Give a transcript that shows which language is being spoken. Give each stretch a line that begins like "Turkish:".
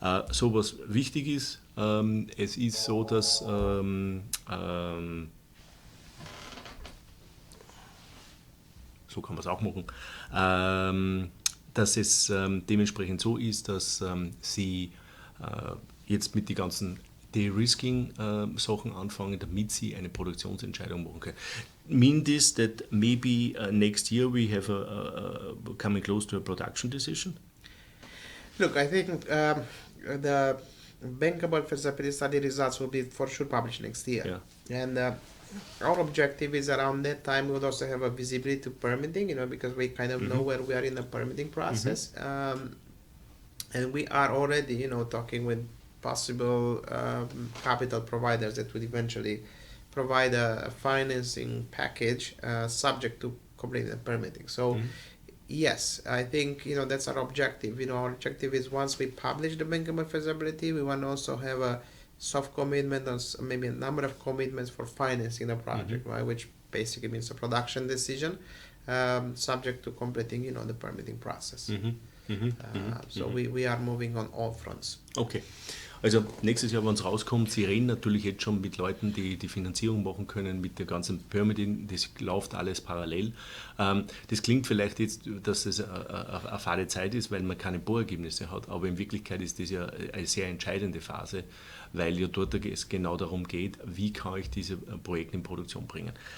German: So was wichtig ist, es ist so, dass so kann man es auch machen, dass es dementsprechend so ist, dass Sie jetzt mit den ganzen De-Risking-Sachen anfangen, damit Sie eine Produktionsentscheidung machen können.
English: Mean this that maybe next year we have coming close to a production decision? Look, I think the bankable feasibility study results will be for sure published next year. Yeah. And our objective is around that time we would also have a visibility to permitting, because we kind of know where we are in the permitting process. And we are already, talking with possible capital providers that would eventually provide a financing package subject to completing the permitting. So yes, I think that's our objective. Our objective is once we publish the bankable feasibility, we want to also have a soft commitment or maybe a number of commitments for financing the project, right? Which basically means a production decision, subject to completing the permitting process. So we are moving on all fronts. Okay.
German: Also nächstes Jahr, wenn es rauskommt, Sie reden natürlich jetzt schon mit Leuten, die die Finanzierung machen können, mit der ganzen Permitting, das läuft alles parallel. Das klingt vielleicht jetzt, dass es eine fade Zeit ist, weil man keine Bohrergebnisse hat, aber in Wirklichkeit ist das ja eine sehr entscheidende Phase, weil ja dort es genau darum geht, wie kann ich diese Projekte in Produktion bringen.